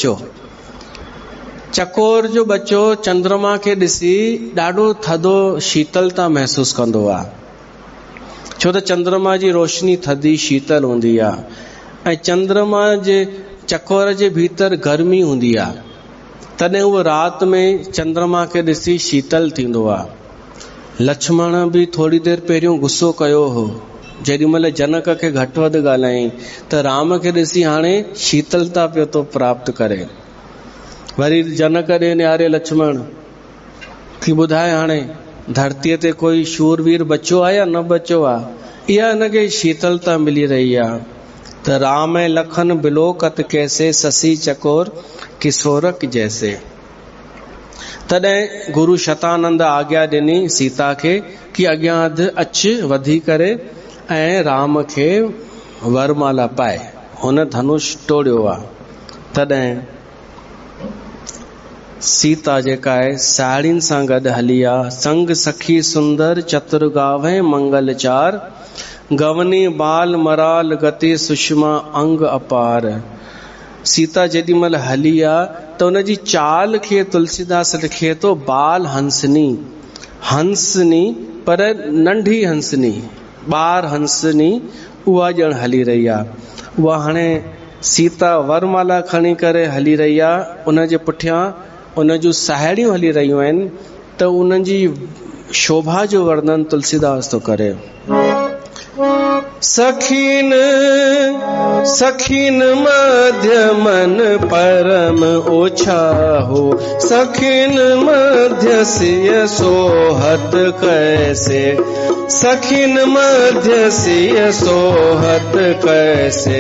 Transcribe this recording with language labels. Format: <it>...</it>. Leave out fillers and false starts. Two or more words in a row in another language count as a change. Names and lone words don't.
<sd>बच्चो चंद्रमा खे ॾिसी ॾाढो थधो शीतलता महसूस कंदो आहे, छो त चंद्रमा जी रोशनी थधी शीतल हूंदी आहे ऐं चंद्रमा जे चकोर जे भीतर गर्मी हूंदी आहे, तॾहिं उहो राति में चंद्रमा खे ॾिसी शीतल थींदो आहे। लक्ष्मण बि थोरी देरि पहिरियों गुस्सो कयो हो, जेॾी महिल जनक खे घटि वधि ॻाल्हाई त राम खे ॾिसी हाणे शीतलता पियो थो प्राप्त करे। वरी जनक ॾे निहारे लक्ष्मण की ॿुधाए हाणे धरतीअ ते कोई शूरवीर बचो आहे या न बचो आहे, इहा हिनखे शीतलता मिली रही आहे।</sd> <awa>त राम लखन बिलोकत कैसे, ससी चकोर किशोरक जैसे।</awa> <sd>तॾहिं गुरु शतानंद आज्ञा ॾिनी सीता खे कि अॻियां अधु अच वधी करे ऐं राम खे वरमाला पाए। हुन धनुष टोड़ियो आहे। तॾहिं सीता जेका आहे साड़ियुनि सां गॾु हली आहे,</sd> <awa>संग सखी सुंदर चतुर गावे मंगल चार, गवनी बाल मराल गति सुषमा अंग अपार।</awa> <sd>सीता जेॾी महिल हली आहे त उनजी चाल खे तुलसीदास लिखे थो बाल हंसनी, हंसनी पर नंढी हंसनी, ॿार हंसनी, उहा ॼण हली रही आहे। उहा हाणे सीता वरमाला खणी करे हली रही आहे, उनजे पुठियां उन जूं साहेड़ियूं हली रहियूं आहिनि, त उन्हनि जी शोभा जो वर्णन तुलसीदास थो करे।</sd> <awa>सखीन मध्य मन परम ओछा हो, सखीन मध्य सिय सोहत कैसे, सखीन मध्य सिय सोहत कैसे,</awa>